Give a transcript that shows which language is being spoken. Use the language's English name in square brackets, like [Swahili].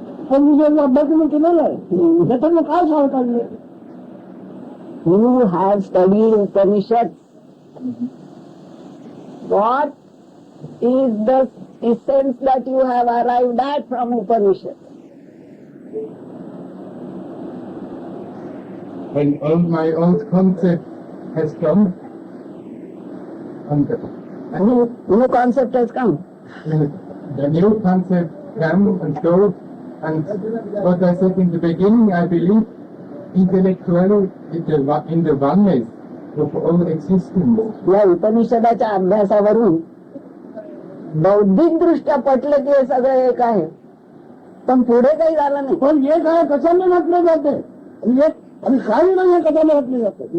[Marathi] पण मी जेव्हा अभ्यास केलेला आहे त्याच्यानं काय सांगता येईल? [English] You have studied Upanishads. What is the essence that you have arrived at from Upanishads? When all my old concept has come, and New concept has come. the new concept come and go, and what I said in the beginning, I believe intellectually in the oneness of all existence. [Marathi] या उपनिषदाच्या अभ्यासावरून बौद्धिक दृष्ट्या पटलं की हे सगळं एक आहे, पण पुढे काही झालं नाही. पण एक आहे कशाने म्हटलं जाते एक आणि काही नाही आहे कशाने म्हटलं जातं.